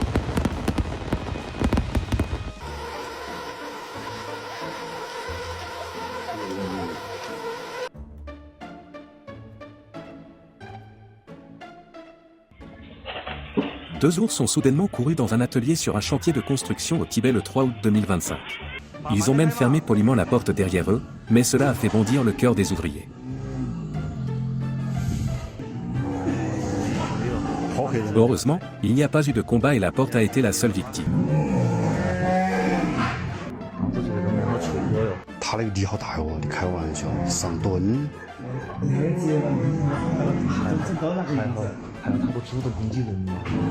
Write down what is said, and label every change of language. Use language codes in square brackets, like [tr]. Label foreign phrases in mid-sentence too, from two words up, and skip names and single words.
[fr] Deux ours sont soudainement courus dans un atelier sur un chantier de construction au Tibet le 3 août 2025. Ils ont même fermé poliment la porte derrière eux, mais cela a fait bondir le cœur des ouvriers. Heureusement, il n'y a pas eu de combat et la porte a été la seule victime. [zh] 他那个力好大哟！你开玩笑，上吨。还有他不主动攻击人吗？